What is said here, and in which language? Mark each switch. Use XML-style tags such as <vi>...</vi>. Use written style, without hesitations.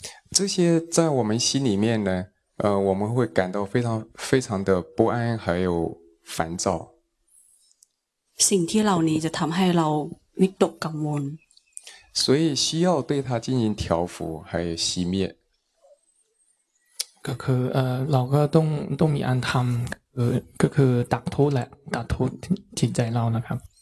<zh>这些在我们心里面呢我们会感到非常非常的不安还有烦躁</zh> <th>สิ่งที่เหล่านี้จะทำให้เราวิตกกังวล</th> <zh>所以需要对它进行调伏还有熄灭</zh> <th>ก็คือเราก็ต้องมีอันทำก็คือตักโทษแหละตักโทษจิตใจเรานะครับ</th>